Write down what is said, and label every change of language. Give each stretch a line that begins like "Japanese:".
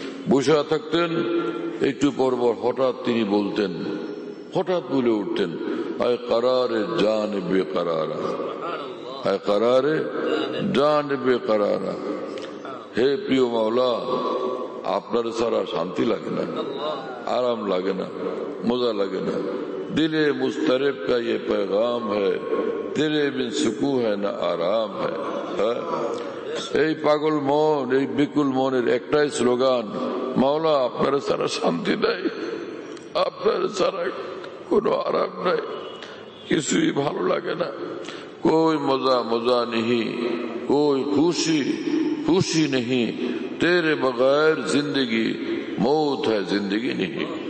Bangla: বসে থাকতেন, একটু পর পর হঠাৎ তিনি বলতেন, হঠাৎ বলে উঠতেন
Hindi: আয় কারারে জান বেকারারা, আয় কারারে জান বেকারারা।
Bangla: হে প্রিয় মাওলা, আপনার ছাড়া শান্তি লাগে না, আরাম লাগে না, মজা লাগে না।
Hindi: दिले मुस्तरब का ये पैगाम है, दिले बिन सुकू है ना आराम है।
Bangla: এই পাগল মন, এই বিকুল মনের একটাই স্লোগান, মাওলা আপনার ছাড়া শান্তি নাই, আপনার ছাড়া কোনো আরাম নাই, কিছুই ভালো লাগে না।
Hindi: कोई मजा मजा नहीं, कोई खुशी खुशी नहीं, तेरे बगैर जिंदगी मौत है जिंदगी नहीं।